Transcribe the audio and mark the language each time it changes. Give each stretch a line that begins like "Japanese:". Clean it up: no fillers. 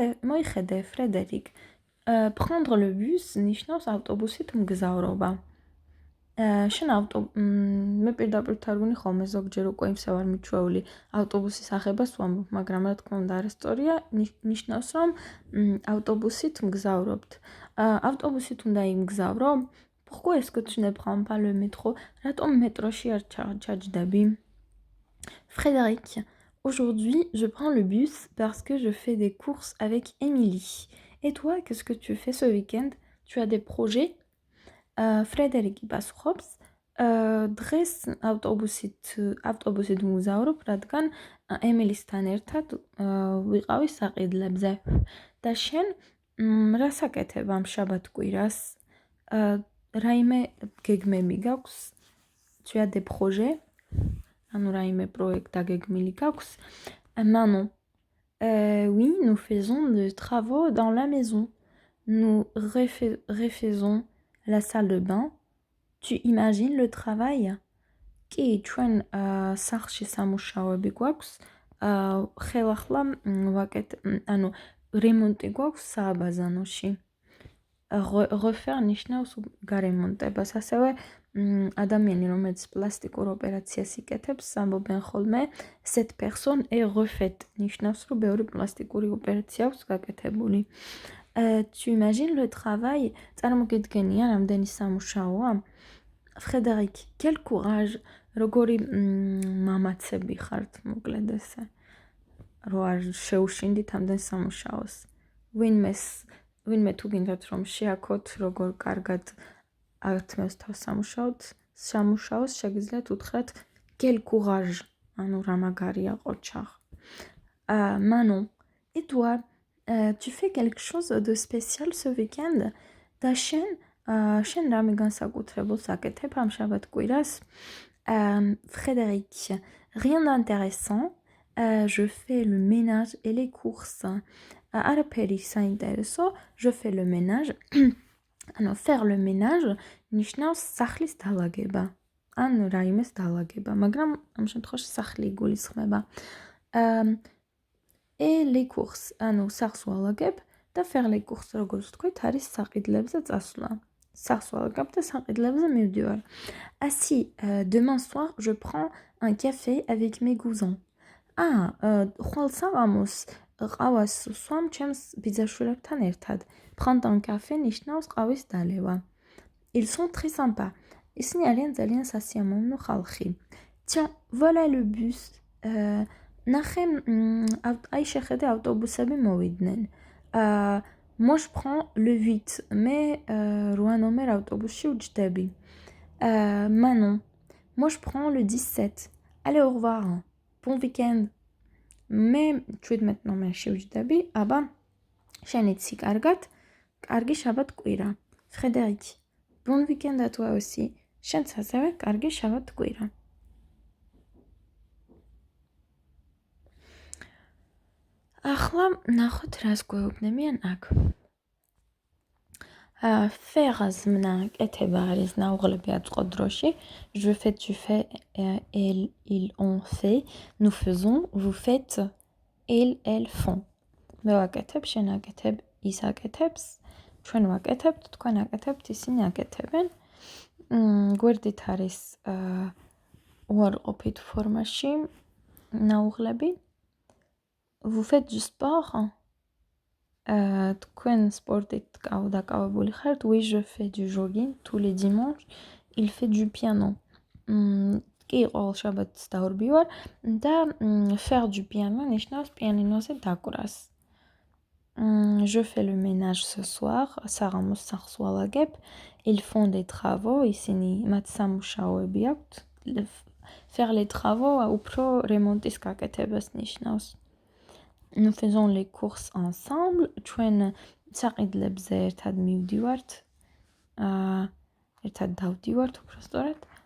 Georgian: მოიხედე, Frédéric.
French: Prendre le bus
Georgian: ნიშნავს ავტობუსით მგზავრობა. შენ მე პირდაპირ თარგმნი ხოლმე ზოგჯერ უკვე იმსა ვარ მიჩვეული ავტობუსის აღებას ვამბობ, მაგრამ რა თქმა უნდა არასწორია, ნიშნავს რომ ავტობუსით მგზავრობთ. ავტობუსით უნდა იმგზავრო?
French: Pourquoi est-ce que tu ne prends pas le métro?
Georgian: Raton métroshi ar tchadjdabi.
French: Frédéric, aujourd'hui, je prends le bus parce que je fais des courses avec Émilie. Et toi, qu'est-ce que tu fais ce week-end? Tu as des projets?
Georgian: Frédéric პასუხობს, დღეს ავტობუსით მგზავრობ, რადგან ემილისთან ერთად ვიყავი საყიდლებზე. და შენ რას აკეთებ ამ შაბათ-კვირას? რაიმე გეგმები გაქვს?
French: Tu as des projets?
Georgian: ანუ რაიმე პროექტ დაგეგმილი გაქვს?
French: Manon. Oui, nous faisons des travaux dans la maison. Nous refaisons la salle de bain. Tu imagines le travail?
Georgian: კი, ჩვენ სახლში სამუშაოები გვაქვს. ხელახლა ანუ რემონტი გვაქვს სააბაზანოში. Refaire ნიშნავს გარემონტებას. ასევე ადამიანი, რომელიც პლასტიკურ ოპერაციას იკეთებს, ამბობენ ხოლმე
French: cette personne est refaite.
Georgian: ნიშნავს, რომ ბევრი პლასტიკური ოპერაცია აქვს გაკეთებული.
French: Tu imagines le travail?
Georgian: წარმოგიდგენია რამდენი სამუშაოა? Frédéric,
French: quel courage!
Georgian: როგორი მამაცები ხართ, მოკლედ ესე. რო არ შეუშინდით ამდენ სამუშაოს. ვინმე თუ გინდათ რომ შეაქოთ როგორ კარგად ართმევს თავს სამუშაოს, შეგიძლიათ უთხრათ
French: quel courage,
Georgian: ანუ რა მაგარია ყოჩაღ.
French: Manon, et toi? Tu fais quelque chose de spécial ce week-end?
Georgian: და შენ რამე განსაკუთრებულს აკეთებ ამ შაბათ-კვირას? Frédéric,
French: rien d'intéressant. Je fais le ménage et les courses.
Georgian: არაფერი საინტერესო,
French: je fais le ménage.
Georgian: ანუ
French: faire le ménage
Georgian: ნიშნავს სახლის დალაგება. ან რაიმეს დალაგება, მაგრამ ამ შემთხვევაში სახლი იგულისხმება.
French: et les courses,
Georgian: ანუ სახს ვალაგებ და
French: faire les courses,
Georgian: როგორც ვთქვით, არის საყიდლებზე წასვლა. სახს ვალაგებ და საყიდლებზე მივდივარ.
French: Ah si, demain soir, je prends un café avec mes cousins.
Georgian: ხვალ საღამოს ყავას სვამ ჩემს ბიძაშვილებთან ერთად.
French: Prendre un café
Georgian: ნიშნავს ყავის დალევა.
French: Ils sont très sympas.
Georgian: ისინი არიან ძალიან სასიამოვნო ხალხი.
French: Tiens, voilà le bus.
Georgian: ნახე, აი შეხედე ავტობუსები მოვიდნენ.
French: Moi je prends le 8,
Georgian: მე 8 ნომერ ავტობუსში ვჯდები.
French: Manon, moi je prends le 17. Allez, au revoir. Bon week-end.
Georgian: მე 17 ნომერში ვჯდები. აბა, შენიცი კარგად. კარგი შაბათ კვირა.
French: Frédéric, bon week-end à toi aussi.
Georgian: შენც ასევე კარგი შაბათ კვირა. ახლა ნახოთ რას გვეუბნებიან აქ. faire ზმნა კეთება არის ნაუღლები აწყო დროში.
French: Je fais, tu fais, elle, ils ont fait, nous faisons, vous faites, elles font.
Georgian: მე ვაკეთებ, შენ აკეთებ, ის აკეთებს, ჩვენ ვაკეთებთ, თქვენ აკეთებთ, ისინი აკეთებენ. გვერდით არის უარყოფით ფორმაში ნაუღლები.
French: Vous faites du sport?
Georgian: თქვენ სპორტით დაკავებული ხართ?
French: Oui, je fais du jogging tous les dimanches. Il fait du piano.
Georgian: კი, ყოველ შაბათს დავრბივარ და
French: faire du piano
Georgian: ნიშნავს პიანინოზე დაკვრას.
French: Je fais le ménage ce soir.
Georgian: საღამოს სახლს ვალაგებ.
French: Ils font des travaux.
Georgian: ისინი მათ სამუშაოები აქვთ.
French: Faire les travaux
Georgian: უფრო რემონტის გაკეთებას ნიშნავს.
French: Nous faisons les courses ensemble.
Georgian: ჩვენ საყიდლებზე ერთად მივდივართ. ერთად დავდივართ, უფრო სწორად.